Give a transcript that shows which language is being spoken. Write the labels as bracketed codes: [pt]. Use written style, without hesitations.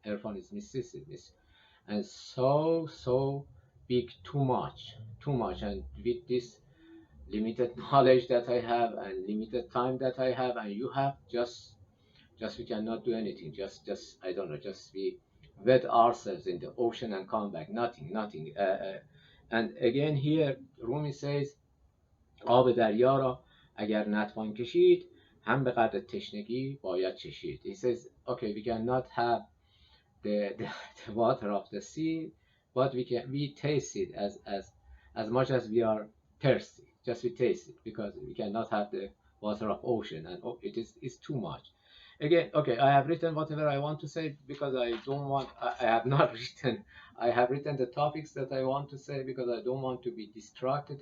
[en] Erfan is mysticism, and so big, too much, and with this limited knowledge that I have and limited time that I have and you have, just we cannot do anything. Just I don't know, just we wet ourselves in the ocean and come back. Nothing. And again here Rumi says [fa] آب دریا را اگر نتوان کشید هم به قدر تشنگی باید چشید. [en] He says, okay, we cannot have the water of the sea, but we taste it as much as we are thirsty. Just we taste it, because we cannot have the water of ocean, and it's too much. Again, okay, I have written whatever I want to say, because I have written the topics that I want to say, because I don't want to be distracted.